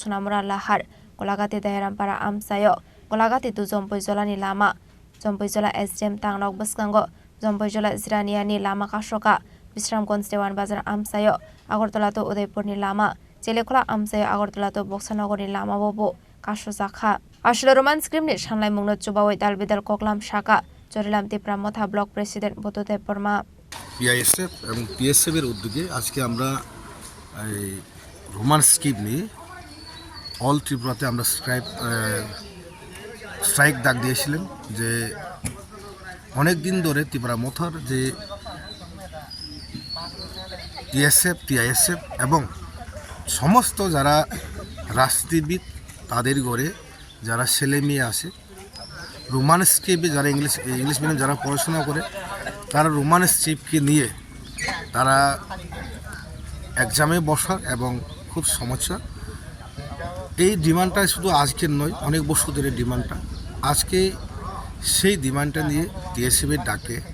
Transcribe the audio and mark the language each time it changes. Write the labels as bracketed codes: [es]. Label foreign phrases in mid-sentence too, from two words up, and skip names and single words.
[trp] Sonamura lahar Gulaghati Dayaram para Amchaio Gulaghati to Jolani lama Jola SDM tangnok baskango Jola Ziraniani lama kashoka Bisramgons Dewan Bazar Amchaio Agartala to Udaipur ni lama Jelekhola Amchaio Agartala to Boksanogor ni lama bobo kasho jaka ashalo [en] Roman script [trp] ni shanlai mungno chubawai dalbidal koklam shaka Jorilam Tipra Motha [en] Block President [trp] Botote Porma [bn] TISF এবং TSF এর উদ্যোগে আজকে আমরা [en] Roman script [bn] নিয়ে অল ত্রিপুরাতে আমরা স্ট্রাইক ডাক দিয়েছিলেন যে অনেক দিন ধরে ত্রিপুরা মথার যে TSF TISF এবং সমস্ত যারা রাজনীতিবিদ তাদের ঘরে যারা ছেলে মেয়ে আসে [en] Roman script-e [bn] যারা [en] English medium [bn] যারা পড়াশোনা করে তারা [en] Roman script-ke [bn] নিয়ে তারা এক্সামে বসার এবং খুব সমস্যা এই ডিমান্ডটা শুধু আজকের নয় অনেক বছর ধরে ডিমান্ডটা আজকে সেই ডিমান্ডটা নিয়ে TSF-এর ডাকে